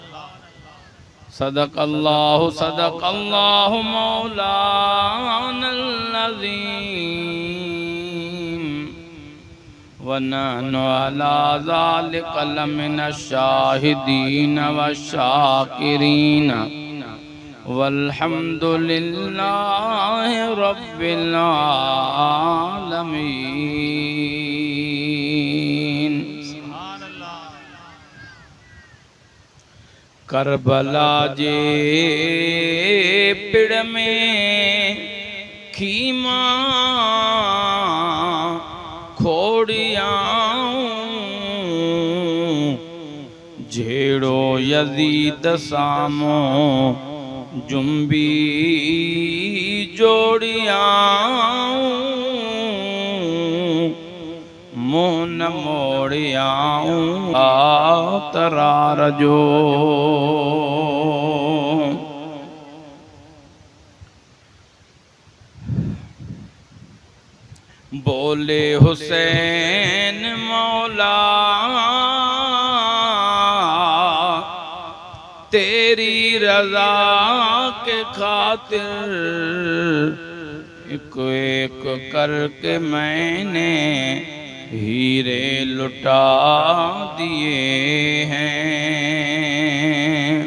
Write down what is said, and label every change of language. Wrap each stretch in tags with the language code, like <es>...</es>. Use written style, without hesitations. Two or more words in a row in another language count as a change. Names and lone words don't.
<ar>صدق الله مولانا العظيم ونحن على ذلك لمن الشاهدين والشاكرين والحمد لله رب العالمين.</ar> <sd>करबला जे पिड़ में खीमा खोड़ियाऊं झेड़ो यजीद सामो जुम्बी जोड़ियाऊं मुँह न मोड़ियाऊं तरार जो।</sd> <hi>बोले हुसैन मौला तेरी रजा के खातिर एक एक करके मैंने हीरे लुटा दिए हैं।</hi>